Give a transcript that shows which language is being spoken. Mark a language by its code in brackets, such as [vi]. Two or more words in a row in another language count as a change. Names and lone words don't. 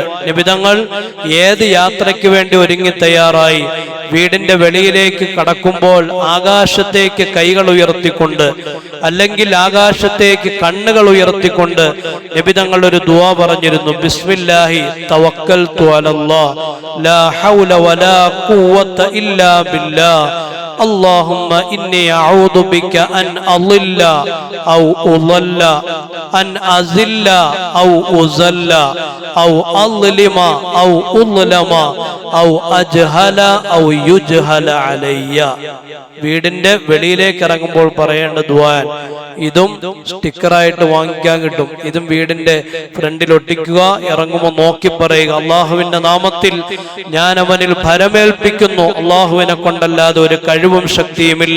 [ml] നബി തങ്ങൾ ഏത് യാത്രയ്ക്ക് വേണ്ടി ഒരുങ്ങി തയ്യാറായി വീടിന്റെ വെളിയിലേക്ക് കടക്കുമ്പോൾ ആകാശത്തേക്ക് കൈകൾ ഉയർത്തിക്കൊണ്ട് അല്ലെങ്കിൽ ആകാശത്തേക്ക് കണ്ണുകൾ ഉയർത്തിക്കൊണ്ട് നബി തങ്ങൾ ഒരു ദുആ പറഞ്ഞിരുന്നു. [ar] بسم الله توكلت على الله لا حول ولا قوة إلا بالله اللهم إني أعوذ بك أن أضل أو أضل أن أزل أو أزل أو أظلم أو أظلم أو أجهل أو يجهل علي. [ml] വീടിന്റെ വെളിയിലേക്ക് ഇറങ്ങുമ്പോൾ പറയേണ്ട ദുആ. ഇതും സ്റ്റിക്കറായിട്ട് വാങ്ങിക്കാൻ കിട്ടും. ഇതും വീടിന്റെ ഫ്രണ്ടിൽ ഒട്ടിക്കുക. ഇറങ്ങുമ്പോൾ നോക്കി പറയുക, അള്ളാഹുവിന്റെ നാമത്തിൽ ഞാൻ അവനിൽ ഭരമേൽപ്പിക്കുന്നു, അള്ളാഹുവിനെ കൊണ്ടല്ലാതെ ഒരു കഴിവും ശക്തിയുമില്ല.